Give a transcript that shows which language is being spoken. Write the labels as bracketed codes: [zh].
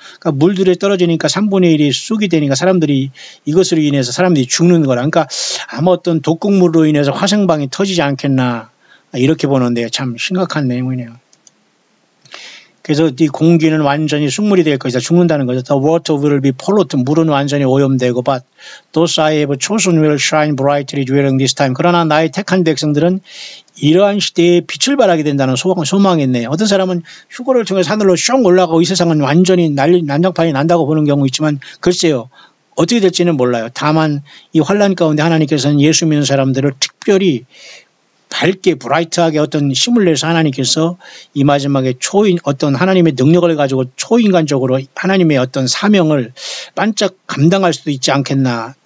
[ko] 그러니까 물들에 떨어지니까 3분의 1이 쑥이 되니까 사람들이 이것으로 인해서 사람들이 죽는 거라. 그러니까 아무 어떤 독극물로 인해서 화생방이 터지지 않겠나 이렇게 보는데 참 심각한 내용이네요. 그래서 이 공기는 완전히 쑥물이 될 것이다. 죽는다는 거죠. [en] The water will be polluted. [ko] 물은 완전히 오염되고 [en] but those I have chosen will shine brightly during this time. [ko] 그러나 나의 택한 백성들은 이러한 시대에 빛을 발하게 된다는 소망이 있네요. 어떤 사람은 휴거를 통해서 하늘로 쭉 올라가고 이 세상은 완전히 난장판이 난다고 보는 경우 있지만 글쎄요. 어떻게 될지는 몰라요. 다만 이 환난 가운데 하나님께서는 예수 믿는 사람들을 특별히 밝게 브라이트하게 어떤 힘을 내서 하나님께서 이 마지막에 어떤 하나님의 능력을 가지고 초인간적으로 하나님의 어떤 사명을 반짝 감당할 수도 있지 않겠나.